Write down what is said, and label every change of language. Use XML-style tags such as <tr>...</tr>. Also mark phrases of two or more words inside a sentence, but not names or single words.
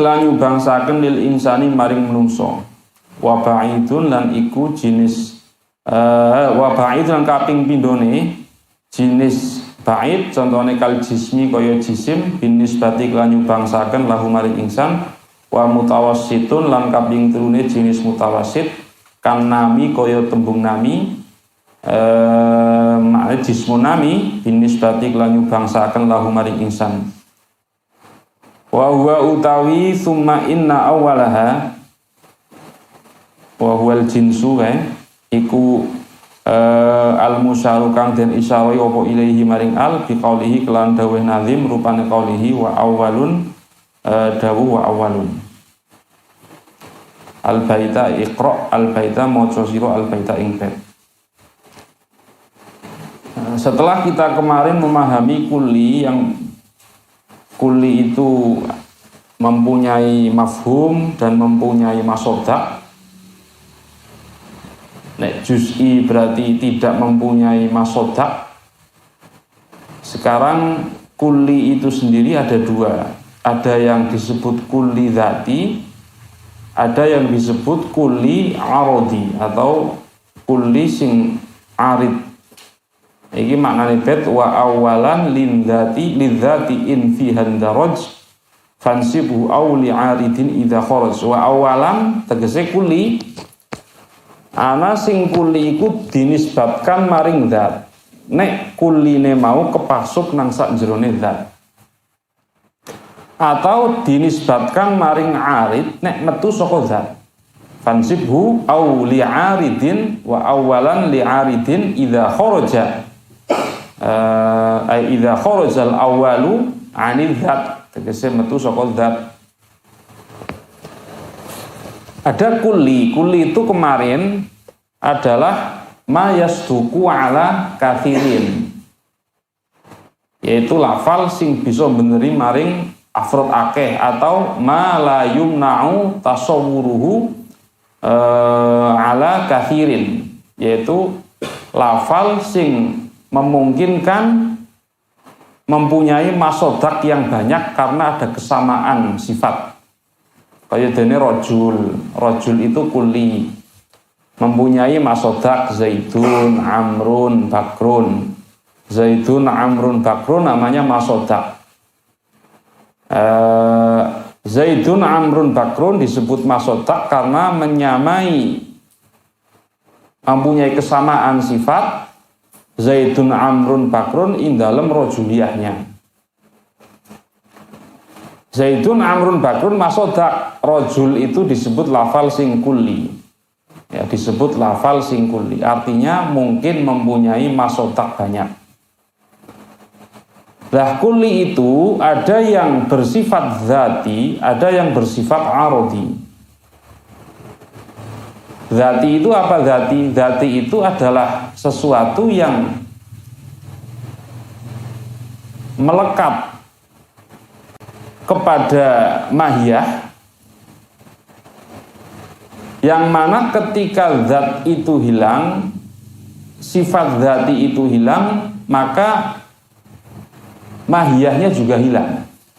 <jv>kelan nyubangsaken</jv> <ar>للإنسان</ar> <jv>maring menungso</jv> <ar>وبعيد</ar> <jv>lan iku jenis</jv> <ar>وبعيد</ar> <jv>lan kaping pindhone jenis ba'id contone</jv> <ar>كالجسم</ar> <jv>kaya jisim binisbati kelan nyubangsaken lahu maring insan</jv> <ar>ومتوسط</ar> <jv>lan kaping telune jenis mutawassit kan nami kaya tembung nami makna</jv> <ar>جسم نام بالنسبة</ar> <jv>kelan nyubangsaken lahu maring insan.</jv> <ar>وهو</ar> <jv>utawi</jv> <ar>ثم إن أولها وهو الجنس</ar> <jv>iku al-musyaru kang den isyaroi apa ilaihi maring al biqaulihi kelan dawuh nazim rupane</jv> <ar>قوله وأول</ar> <jv>dawuh</jv> <ar>وأول البيت اقرأ البيت</ar> <jv>maca sira al baita ing bait.</jv> <id>Setelah kita kemarin memahami kulli yang kulli itu mempunyai mafhum dan mempunyai masodak. Nek juz'i berarti tidak mempunyai masodak. Sekarang kulli itu sendiri ada dua. Ada yang disebut kulli dzati, ada yang disebut kulli arodi atau kulli sing arid.</id> <jv>Iki maknane bait</jv> <ar>وأولا للذات إن فيها اندرج فانسبه أو لعارض إذا خرج. وأولا</ar> <jv>tegese kulli ana sing kulli iku dinisbatkan maring zat. Nek kulline mau kepasuk nang sak jerone zat.</jv> <id>Atau dinisbatkan</id> <jv>maring arid nek metu saka zat.</jv> <ar>فانسبه أو لعارض وأولا لعارض إذا خرج. أي إذا خرج الأول عن الذات</ar> <jv>tegese metu saka zat.</jv> <id>Ada kulli itu kemarin adalah</id> <ar>ما يصدق على كثير,</ar> <jv>yaitu lafal sing bisa beneri maring afrod akeh atau</jv> <ar>ما لا يمنع تصوره على كثير,</ar> <id>yaitu lafal sing memungkinkan mempunyai masodak yang banyak karena ada kesamaan sifat. Kayak dene rojul itu kulli. mempunyai masodak Zaidun, Amrun, Bakrun. Zaidun, Amrun, Bakrun namanya masodak. Zaidun, Amrun, Bakrun disebut masodak karena mempunyai kesamaan sifat Zaidun, Amrun, Bakrun dalam rojuliyahnya. Zaidun, Amrun, Bakrun masodak. Rojul itu disebut lafal sing kulli. Ya, disebut lafal sing kulli. Artinya mungkin mempunyai masodak banyak. Lah kulli itu ada yang bersifat zati, ada yang bersifat arodi. Zati itu apa zati? Zati itu adalah sesuatu yang melekat kepada mahiyah, yang mana ketika zat itu hilang, sifat zati itu hilang, maka mahiyahnya juga hilang.</id>